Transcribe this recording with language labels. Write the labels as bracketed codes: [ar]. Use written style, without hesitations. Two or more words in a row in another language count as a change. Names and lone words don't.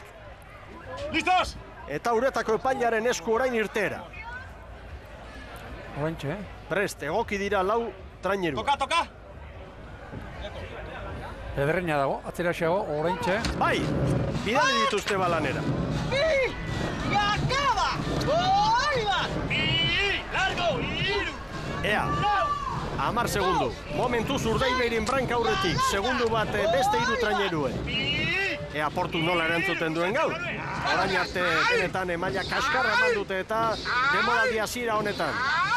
[es] listos! [eu] Eta uretako epailaren esku orain irtera. Oraintxe, Prest, egoki dira 4 traineru. Toka! Pedreña dago, atzeraxeago, oraintxe. Bai, bidali dituzte balanera. [es] Y acaba! ¡Ahí va! Y largo, [eu] iru! Ea, 10 segundu. Momentuz Urdaibairen branka aurretik, segundu bat beste 3 traineruen. Ea Portu nola erantzuten duen gaur. Orain arte benetan maila kaskarra eman dute eta demoraldi hasiera honetan.